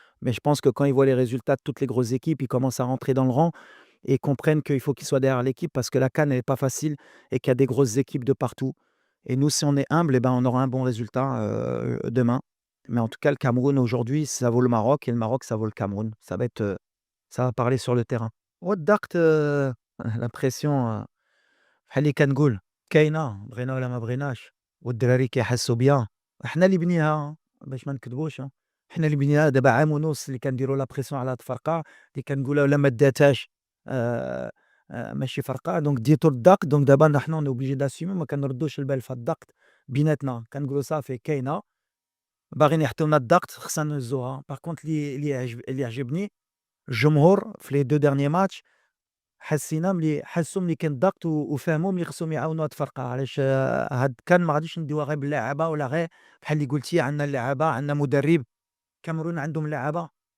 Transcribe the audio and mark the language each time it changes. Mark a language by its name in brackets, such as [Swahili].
[French] Mais je pense que quand ils voient les résultats de toutes les grosses équipes, ils commencent à rentrer dans le rang et comprennent qu'il faut qu'ils soient derrière l'équipe parce que la CAN n'est pas facile et qu'il y a des grosses équipes de partout. Et nous, si on est humble, eh ben, on aura un bon résultat demain. Mais en tout cas, le Cameroun aujourd'hui, ça vaut le Maroc et le Maroc, ça vaut le Cameroun. Ça va parler sur le terrain. [Arabic] والضغط la pression بحال اللي كنقول كاينة، بغينا ولا ما بغيناش، والدراري كيحسّوا بيها، حنا اللي بنيناها باش ما نكذبوش، حنا اللي بنيناها دابا عام ونُص اللي كنديروا لا بريسيون على هاد الفرقة، اللي كنقولها ولا ما داتهاش آآ ماشي فرقة، دونك ديتو الضغط، دونك دابا حنا [French] on est obligé d'assumer [Arabic] ما كنردوش البال في الضغط بيناتنا، كنقولوا صافي كاينة، باغيين يحطيو لنا الضغط خصنا نهزوها. [French] par contre [Arabic] اللي عجبني الجمهور في [French] les 2 derniers matchs [Arabic] حسّوا ملي كاين الضغط وفهموا ملي خصهم يعاونوا هاد الفرقة، علاش هاد كان ما غاديش نديوها غير باللعابة ولا غير بحال اللي قلتِ عندنا اللعابة، عندنا مدرب، الكاميرون عندهم لعابة،